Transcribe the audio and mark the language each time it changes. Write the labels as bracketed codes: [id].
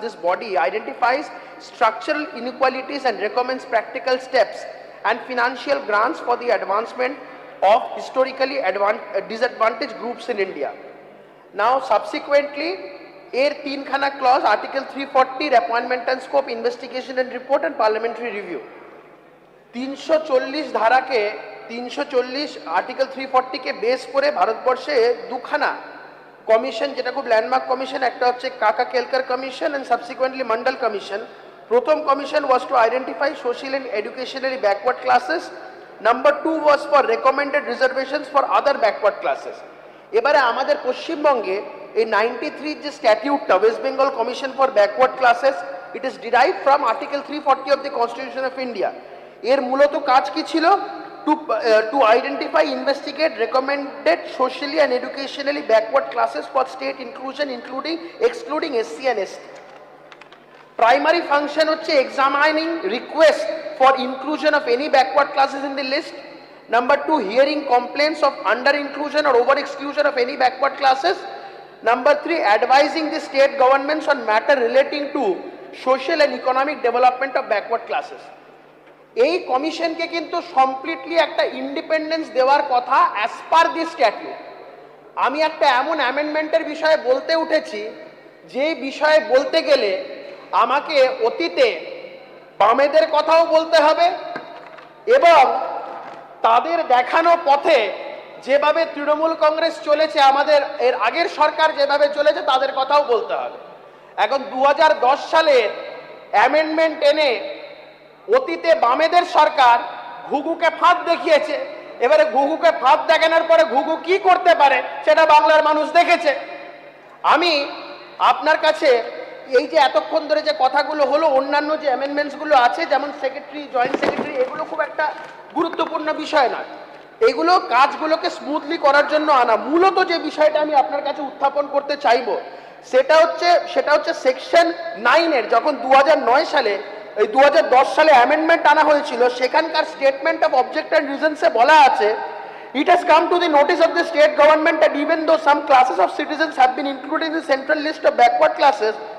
[en] This body identifies structural inequalities and recommends practical steps and financial grants for the advancement of historically disadvantaged groups in India. Now, subsequently, [bn] এর 3খানা [en] clause, Article 340, appointment and scope, investigation and report, and parliamentary review. [bn] 340 ধারাকে 340 article 340 K base করে ভারতবর্ষে দুখানা commission, যেটা খুব landmark commission, একটা হচ্ছে কাকা Kelkar commission [en] and subsequently [bn] Mondal commission. [en] প্রথম commission was to identify social and educationally backward classes. Number 2 was for recommended reservations for other backward classes. [bn] এবারে আমাদের পশ্চিমবঙ্গে এই 93 যে স্ট্যাটিউটটা, [en] West Bengal commission for backward classes, it is derive from article 340 of the constitution of India. [bn] এর মূলত কাজ কি ছিল? [en] to identify, investigate recommended socially and educationally backward classes for state inclusion, excluding SC and ST. Primary function হচ্ছে examining request for inclusion of any backward classes in the list. Number 2, hearing complaints of under inclusion or over exclusion of any backward classes. Number 3, advising the state governments on matter relating to social and economic development of backward classes. [bn] এই কমিশনকে কিন্তু completely একটা independence দেওয়ার কথা [en] As per the statute. [bn] আমি একটা এমন অ্যামেন্ডমেন্টের বিষয়ে বলতে উঠেছি যে বিষয়ে বলতে গেলে আমাকে অতীতে বামেদের কথাও বলতে হবে এবং তাদের দেখানো পথে যেভাবে তৃণমূল কংগ্রেস চলেছে, আমাদের এর আগের সরকার যেভাবে চলেছে তাদের কথাও বলতে হবে। এখন 2010 সালের অ্যামেন্ডমেন্ট এনে অতীতে বামেদের সরকার ঘুঘুকে ফাঁদ দেখিয়েছে। এবারে ঘুঘুকে ফাঁদ দেখানোর পরে ঘুঘু কি করতে পারে সেটা বাংলার মানুষ দেখেছে। আমি আপনার কাছে এই যে এতক্ষণ ধরে যে কথাগুলো হলো, অন্যান্য যে অ্যামেন্ডমেন্টসগুলো আছে যেমন সেক্রেটারি, জয়েন্ট সেক্রেটারি, এগুলো খুব একটা গুরুত্বপূর্ণ বিষয় নয়। এগুলো কাজগুলোকে স্মুথলি করার জন্য আনা। মূলত যে বিষয়টা আমি আপনার কাছে উত্থাপন করতে চাইবো সেটা হচ্ছে সেকশন 9 এর যখন 2009 সালে এই 2010 সালে অ্যামেন্ডমেন্ট আনা হয়েছিল, সেখানকার [en] statement of object and রিজনসে [bn] বলা আছে, [en] it has come to the notice of the state government that even though some classes of citizens have been included in the central list of backward classes,